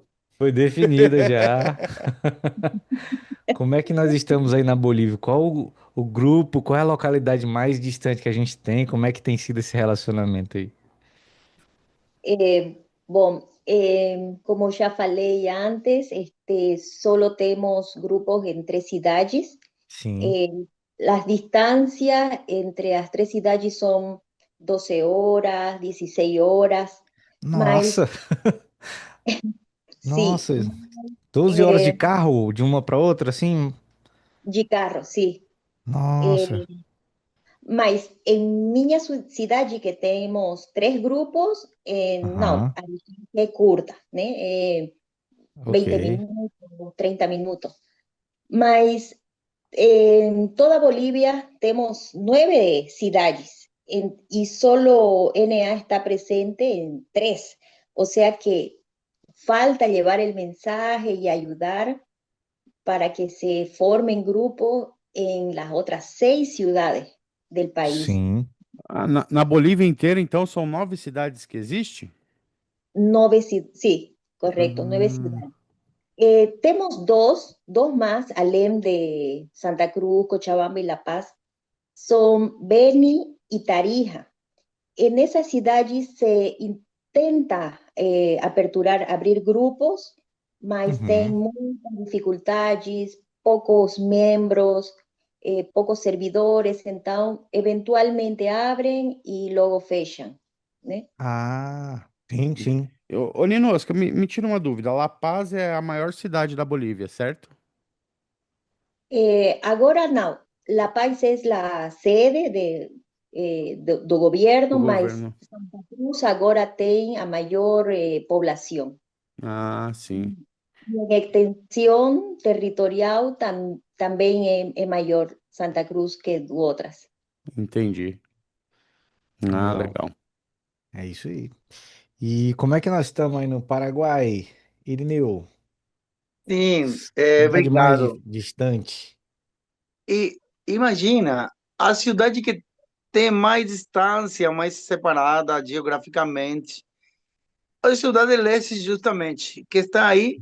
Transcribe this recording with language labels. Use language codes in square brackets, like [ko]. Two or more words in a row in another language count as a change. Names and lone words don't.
[pt] Foi definida já. Como é que nós estamos aí na Bolívia? Qual o grupo, qual é a localidade mais distante que a gente tem? Como é que tem sido esse relacionamento aí? Bom, como ya falei antes, [es] solo tenemos grupos en tres ciudades. [pt] Sim. [es] Eh, las distancias entre las tres ciudades son 12 horas, 16 horas, mas [pt] Nossa, [es] sí, [pt] nossa, 12 horas de eh, carro de uma para outra, assim? [es] de carro, sí. [pt] Nossa, Eh, mas en minha cidade que temos três grupos, não, aham, a distância é curta, né? 20 ok. minutos, 30 minutos. [es] Mas en toda Bolivia tenemos 9 ciudades y solo NA está presente en tres. O sea que falta llevar el mensaje y ayudar para que se formen grupos en las otras 6 ciudades del país. [pt] Sim. Ah, na Bolívia inteira, então, são 9 cidades que existem? [es] Sí, correcto, nueve Ah, ciudades. Tenemos dos más, [pt] além de [es] Santa Cruz, Cochabamba y La Paz, son Beni y Tarija. En esa ciudad se intenta aperturar, [pt] abrir grupos, mas tem Uhum. muitas dificultades, poucos membros, poucos servidores, então eventualmente abrem e logo fecham, né? Ah, sim, sim. Ô, Ninosca, me tira uma dúvida. La Paz é a maior cidade da Bolívia, certo? Agora não, La Paz é a sede do Do governo, mas governo. Santa Cruz agora tem a maior população. Ah, sim. [es] Y en extensión territorial también es mayor Santa Cruz que otras. [pt] Entendi. Ah, Legal. legal. É isso aí. E como é que nós estamos aí no Paraguai, Irineu? Sim, Cidade mais obrigado. distante? E imagina, a cidade que tem mais distância, mais separada geograficamente, a Cidade do Leste, justamente, que está aí,